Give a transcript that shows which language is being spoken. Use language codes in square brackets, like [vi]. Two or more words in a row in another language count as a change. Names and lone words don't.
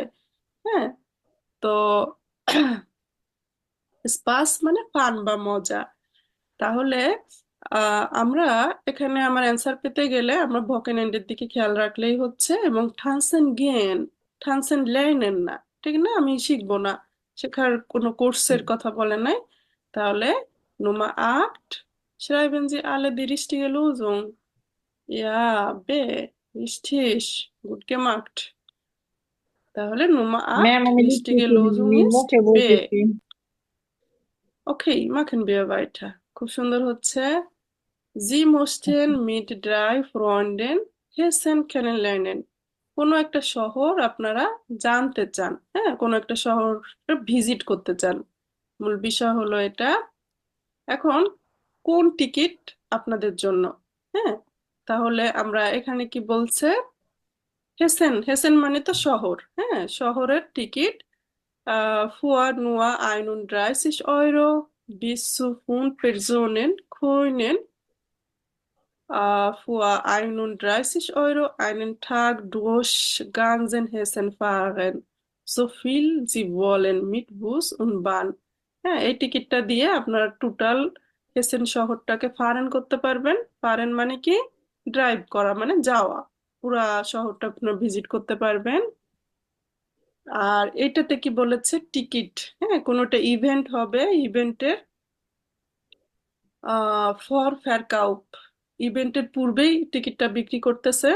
[bn] হ্যাঁ, তো স্পাস মানে ফান বা মজা। তাহলে আমরা এখানে আমার অ্যান্সার পেতে গেলে আমরা ভকেন এন্ডের দিকে খেয়াল রাখলেই হচ্ছে, এবং [de] tanzen gehen, tanzen lernen [bn] না, ঠিক না? আমি শিখবো না, শেখার কোনো কোর্সের কথা বলে নাই। [de] তাহলে Nummer 8, schreiben Sie alle die richtige Lösung. Ja, B, richtig, gut gemacht. তাহলে Nummer 8, [bn] ম্যাম আমি [de] richtige [bn] লিখতেছি, [de] Lösung ist [bn] মুখে [de] B. [bn] বলতেছি। [de] Okay, machen wir weiter. [bn] খুব সুন্দর হচ্ছে। [de] Sie mussten mit 3 Freunden Hessen kennenlernen. [bn] কোনো একটা শহর আপনারা জানতে চান, হ্যাঁ কোনো একটা শহর ভিজিট করতে চান, মূল বিষয় হলো এটা। এখন কোন টিকিট আপনাদের জন্য? হ্যাঁ, তাহলে আমরা এখানে কি বলছে? হেসেন, হেসেন মানে তো শহর, হ্যাঁ শহরের টিকিট। [de] Für nur 31 € bis zu 5 Personen können für 31 € einen Tag durch ganzen Hessen fahren, so viel Sie wollen mit Bus und Bahn. [bn] হ্যাঁ এই টিকিটটা দিয়ে আপনারা টোটাল হেসেন শহরটাকে ফারেন করতে পারবেন। ফারেন মানে কি? ড্রাইভ করা মানে যাওয়া, পুরা শহরটা আপনারা ভিজিট করতে পারবেন। আর এটাতে কি বলেছে? টিকিট, হ্যাঁ কোনোটা ইভেন্ট হবে, ইভেন্টের [de] vor Verkauf, [bn] ইভেন্টের পূর্বেই টিকিটটা বিক্রি করতেছে।